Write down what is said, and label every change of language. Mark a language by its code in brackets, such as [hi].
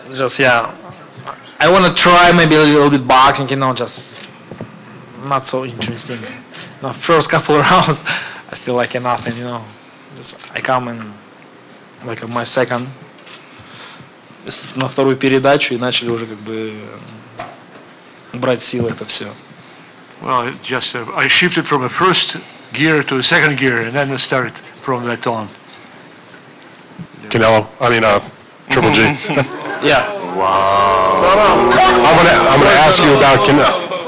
[en] Just I want to try maybe a little bit boxing. Just not so interesting. The first couple of rounds, I still like nothing. Just I come in like my second. [ru] На вторую передачу и начали уже как бы брать силы это все. [en] Well, just I shifted from a first gear to a second gear, and then I started from that on. Canelo, Triple G. Yeah. Wow. I'm gonna ask you about Canelo.